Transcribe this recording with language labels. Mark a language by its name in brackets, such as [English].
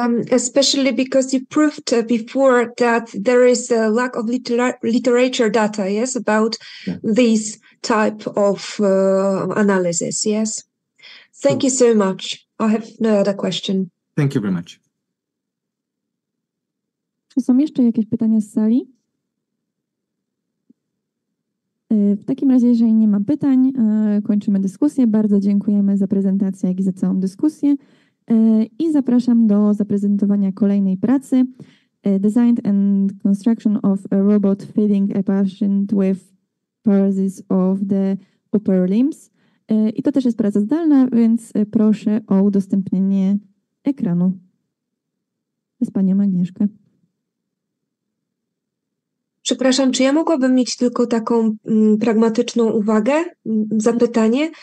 [English] Especially because you proved before that there is a lack of literature data, yes, about this type of analysis, yes. Thank you so much. I have no other question. Thank you very much. [Polish] Czy są jeszcze jakieś pytania z sali? W takim razie, jeżeli nie ma pytań, kończymy dyskusję. Bardzo dziękujemy za prezentację, jak i za całą dyskusję. I zapraszam do zaprezentowania kolejnej pracy. [English] Design and construction of a robot feeding a patient with paralysis of the upper limbs. [Polish] I to też jest praca zdalna, więc proszę o udostępnienie ekranu z panią Agnieszkę. Przepraszam, czy ja mogłabym mieć tylko taką pragmatyczną uwagę, zapytanie?